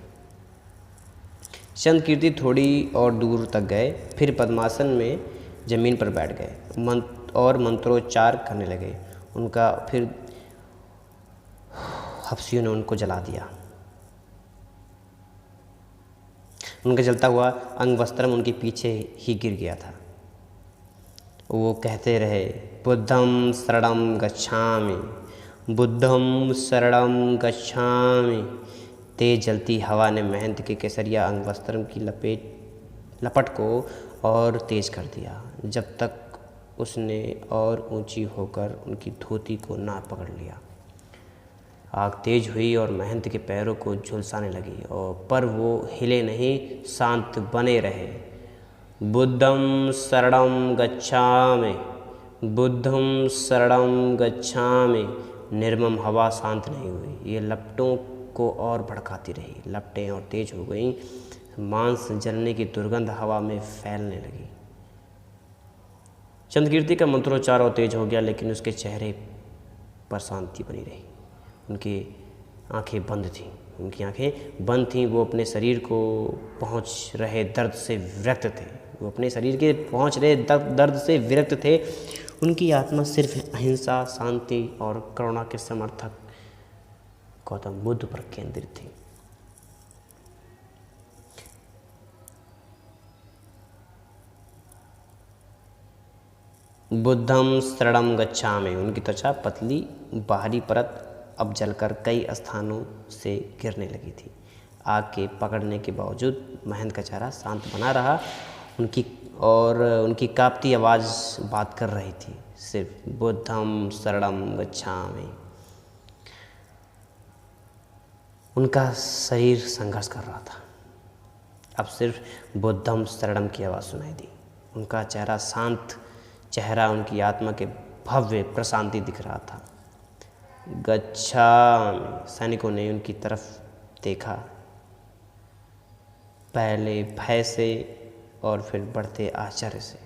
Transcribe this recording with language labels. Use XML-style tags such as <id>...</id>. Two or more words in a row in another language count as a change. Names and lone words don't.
<hi>चंद कीर्ति थोड़ी और दूर तक गए, फिर पद्मासन में ज़मीन पर बैठ गए और मंत्रोच्चार करने लगे। उनका फिर हफ्सियों ने उनको जला दिया। उनका जलता हुआ अंग वस्त्रम उनके पीछे ही गिर गया था। वो कहते रहे,</hi> <pi>बुद्धं शरणं गच्छामि, बुद्धं शरणं गच्छामि।</pi> <hi>तेज जलती हवा ने महंत के केसरिया अंग वस्त्रम की लपट को और तेज कर दिया, जब तक उसने और ऊंची होकर उनकी धोती को ना पकड़ लिया। आग तेज हुई और महंत के पैरों को झुलसाने लगी, और पर वो हिले नहीं, शांत बने रहे।</hi> <pi>बुद्धं शरणं गच्छामि, बुद्धं शरणं गच्छामि।</pi> <hi>निर्मम हवा शांत नहीं हुई, ये लपटों को और भड़काती रही। लपटें और तेज हो गईं, मांस जलने की दुर्गंध हवा में फैलने लगी। चंद्रकीर्ति का मंत्रोच्चार और तेज हो गया, लेकिन उसके चेहरे पर शांति बनी रही। उनकी आंखें बंद थीं, उनकी आंखें बंद थीं। वो अपने शरीर को पहुंच रहे दर्द से विरक्त थे। वो अपने शरीर के पहुंच रहे दर्द से विरक्त थे। उनकी आत्मा सिर्फ अहिंसा, शांति और करुणा के समर्थक गौतम बुद्ध पर केंद्रित थी।</hi> <pi>बुद्धं शरणं गच्छामि।</pi> <hi>उनकी त्वचा पतली बाहरी परत अब जलकर कई स्थानों से गिरने लगी थी। आग के पकड़ने के बावजूद महंत का चेहरा शांत बना रहा। उनकी कांपती आवाज़ बात कर रही थी, सिर्फ</hi> <pi>बुद्धं शरणं गच्छामि।</pi> <hi>उनका शरीर संघर्ष कर रहा था। अब सिर्फ</hi> <pi>बुद्धं शरणं</pi> <hi>की आवाज़ सुनाई दी। उनका चेहरा शांत चेहरा उनकी आत्मा के भव्य प्रशांति दिख रहा था। गच्छामि। सैनिकों ने उनकी तरफ देखा, पहले भय से और फिर बढ़ते आश्चर्य से।</hi>